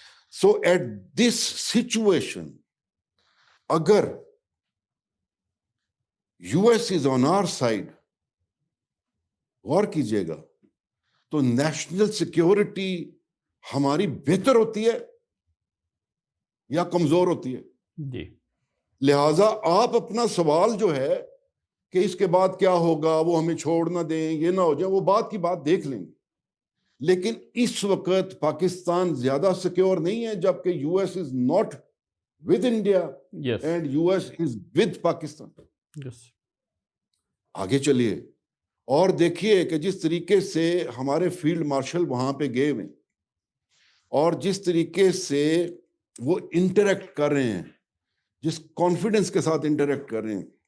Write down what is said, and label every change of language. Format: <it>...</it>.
<en>so at this situation</en> <ur>اگر</ur> <en>US is on our side,</en> <ur>غور کیجئے گا تو نیشنل سیکیورٹی ہماری بہتر ہوتی ہے یا کمزور ہوتی ہے؟ جی. لہٰذا آپ اپنا سوال جو ہے کہ اس کے بعد کیا ہوگا, وہ ہمیں چھوڑ نہ دیں, یہ نہ ہو جائے, وہ بات کی بات دیکھ لیں گے. لیکن اس وقت پاکستان زیادہ سیکیور نہیں ہے جبکہ</ur> <en>US is not with India and US is with Pakistan.</en> <ur>آگے چلیے اور دیکھیے کہ جس طریقے سے ہمارے فیلڈ مارشل وہاں پہ گئے ہوئے اور جس طریقے سے وہ انٹریکٹ کر رہے ہیں, جس کانفیڈنس کے ساتھ انٹریکٹ کر رہے ہیں,</ur>